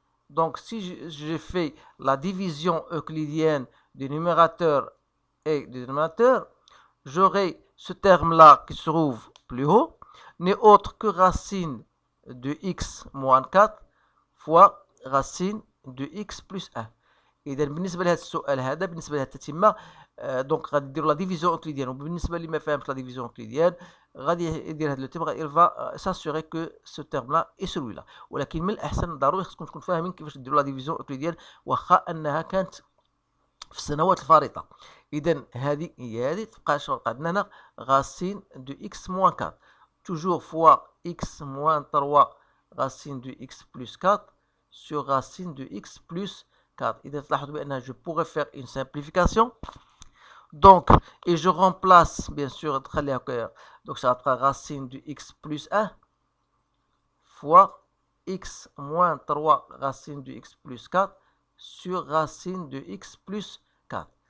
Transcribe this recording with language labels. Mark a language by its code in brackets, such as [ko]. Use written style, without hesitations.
[fr] Donc si je fais la division euclidienne du numérateur et du dénominateur, j'aurai ce terme-là qui se trouve plus haut, n'est autre que racine de x moins 4 fois racine de x plus 1. [ar] إذا بالنسبة لهذا السؤال هذا بالنسبة لهذه التتمة دونك غادي ديروا لا ديفيزيون اوكليديان، وبالنسبة اللي ما فهمش لا ديفيزيون اوكليديان غادي يدير هذا لو تيم، [fr] il va s'assurer que ce terme là est celui là. [ar] ولكن من الأحسن ضروري خصكم تكونوا فاهمين كيفاش ديروا لا ديفيزيون اوكليديان واخا أنها كانت في السنوات الفارطة. إذا هذه هي هذه تبقى شنو عندنا هنا [fr] racine de x moins 4 toujours fois x moins 3 racine de x plus 4 sur racine de x plus 4. [ar] إذا تلاحظوا بأن [fr] je pourrais faire une simplification. Donc, et je remplace, bien sûr, donc ça sera racine de x plus 1 fois x moins 3 racine de x plus 4 sur racine de x plus 4.